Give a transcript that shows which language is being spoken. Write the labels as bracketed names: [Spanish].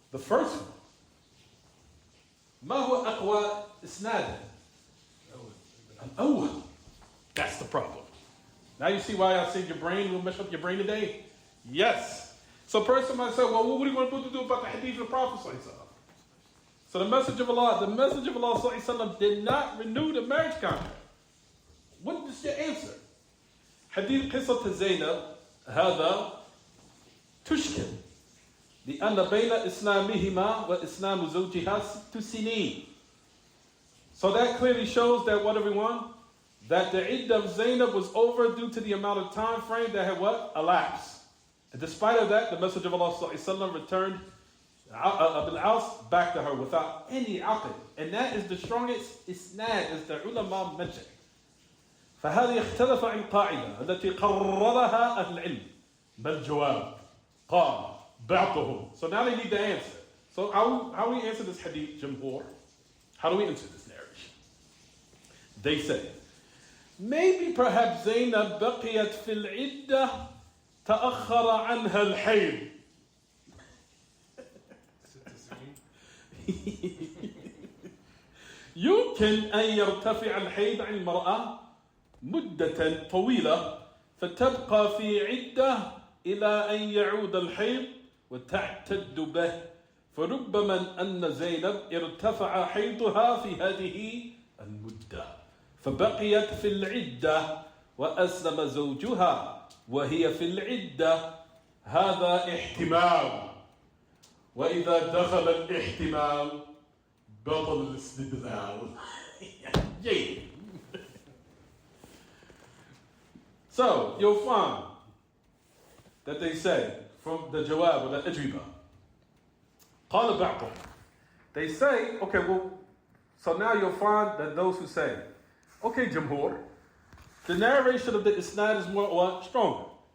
[English] The first one. [Arabic] ما هو أقوى إسنادا؟ الأول. [English] That's the problem. Now you see why I said your brain will mess up your brain today? Yes. So a person might say, well, what are you going to do about the hadith of the Prophet? So the message of Allah did not renew the marriage contract. What is your answer? [Arabic] Hadith قصة زينب هذا تشكل لأن بين إسلامهما وإسلام زوجها 6 سنين. [English] So that clearly shows that what, everyone? That the iddah of Zainab was over due to the amount of time frame that had what? Elapsed. And despite of that, the Messenger of Allah returned Ibn Aus back to her without any aqd. And that is the strongest isnad, as the ulama mentioned. [Arabic] فهذا يختلف عن قاعدة التي قررها أهل العلم. ما الجواب؟ قال بعضهم. [English] So now they need the answer. So how we answer this hadith, Jumhur? How do we answer this narration? They say, maybe perhaps [Arabic] Zainab بقيت في العدة تأخر عنها الحيض. يمكن أن يرتفع الحيض عن المرأة مدة طويلة فتبقى في عدة إلى أن يعود الحيض وتعتد به، فربما أن زينب ارتفع حيضها في هذه المدة فبقيت في العدة وأسلم زوجها وهي في العدة. هذا احتمال، وإذا دخل الاحتمال بطل الاستدلال. جيد. [English] So you'll find that they say from the jawab or the ajriba, [Arabic] قال بعضهم, [English] they say, okay, well, so now you'll find that those who say, okay, Jumhur, the narration of the isnad is more what? Stronger.